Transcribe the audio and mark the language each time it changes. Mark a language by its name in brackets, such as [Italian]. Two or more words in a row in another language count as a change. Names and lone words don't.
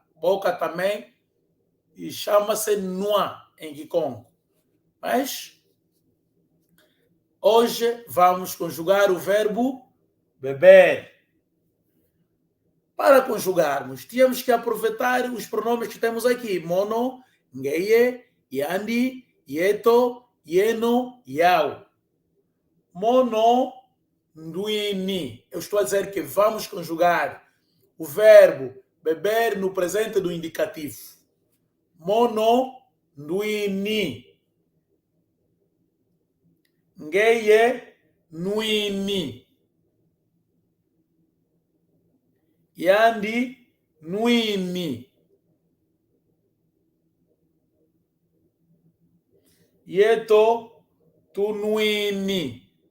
[Portuguese] Boca também e chama-se noa em Kikongo. Mas hoje vamos conjugar o verbo beber. Para conjugarmos, temos que aproveitar os pronomes que temos aqui. [Kongo] Mono, ngeye, yandi, yeto, yeno, yau. Mono, nduini. [Portuguese] Eu estou a dizer que vamos conjugar o verbo beber no presente do indicativo. [Kongo] Mono, nduini. Ngeye, nuini. Yandi, nuini. Yeto, tunuini.